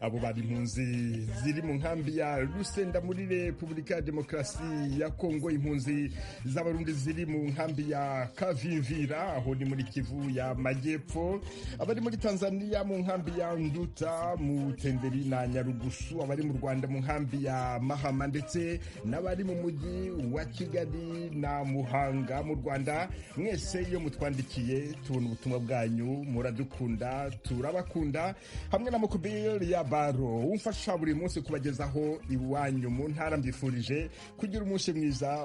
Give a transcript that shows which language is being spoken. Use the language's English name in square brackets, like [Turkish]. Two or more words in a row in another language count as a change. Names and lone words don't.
[Kinyarwanda] abo bari impunzi ziri mu nkambi ya Lusenda muri Repubulika ya Demokarasi ya Kongo, impunzi z'abarundi ziri mu nkambi ya Kavimvira aho ni muri Kivu ya Majyepfo, abari muri Tanzania mu nkambi ya Nduta, mu Tenderi na Nyarugusu, abari mu Rwanda mu nkambi ya Mahama, ndetse n'abari mu mujyi wa Kigali na Muhanga mu Rwanda. Mwese iyo mutwandikiye tubona ubutumwa bwanyu, muradukunda, turabakunda. Hamwe na Mukubiri ya Baro umfasha buri munsi kubagezaho iwanyu mu ntara, mbifurije kugira umunsi mwiza.